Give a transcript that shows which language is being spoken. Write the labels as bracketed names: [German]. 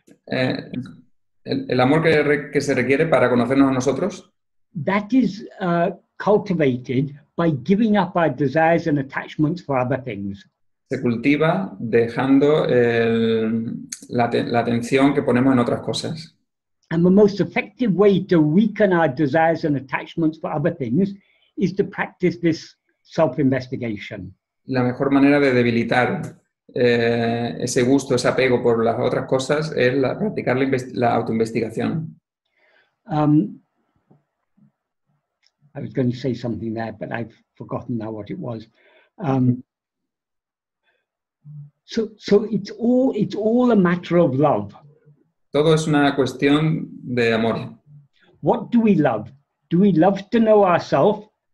[Spanish] El amor que se requiere para conocernos a nosotros, [English] that is cultivated by giving up our desires and attachments for other things. [Spanish] se cultiva dejando la atención que ponemos en otras cosas. [English] And the most effective way to weaken our desires and attachments for other things is to practice this self-investigation. [Spanish] La mejor manera de debilitar ese gusto, ese apego por las otras cosas es practicar la autoinvestigación. [English] I was going to say something there, but I've forgotten now what it was. So it's all a matter of love. [Spanish] Todo es una cuestión de amor. [English] What do we love? Do we love to know ourselves?